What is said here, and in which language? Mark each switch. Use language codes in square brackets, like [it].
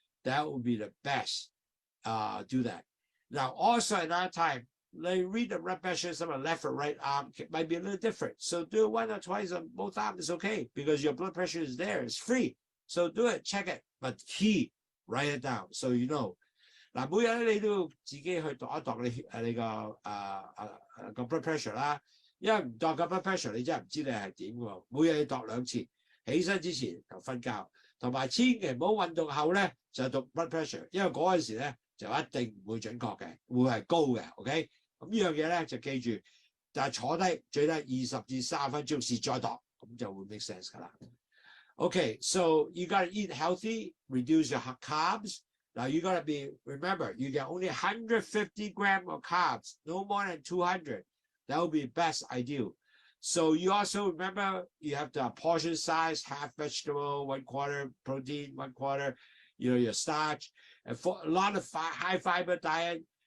[en] That will be the best. Do that. Now also another time, they read the blood pressure, some left or right arm might be a little different, so do it 1 or twice on both arms is okay, because your blood pressure is there, it's free. So do it, check it, but key, write it down so you know. [yue] 嗱，每日咧你都要自己去度一度你個blood pressure 啦，因為唔度個 blood pressure 你真係唔知你係點喎。每日要度2次，起身之前就瞓覺，同埋千祈唔好運動後咧就讀 blood pressure，因為嗰陣時咧就一定唔會準確嘅，會係高嘅。 OK， 咁呢樣嘢咧就記住，但係坐低最低20至30分鐘先再度，咁就會 make sense 㗎啦。 [en] Okay, so you got to eat healthy, reduce your carbs. Now you got to remember, you get only 150 grams of carbs, no more than 200. That would be best ideal. So you also remember, you have the portion size, half vegetable, 1/4 protein, 1/4, your starch, and for a lot of high fiber diet.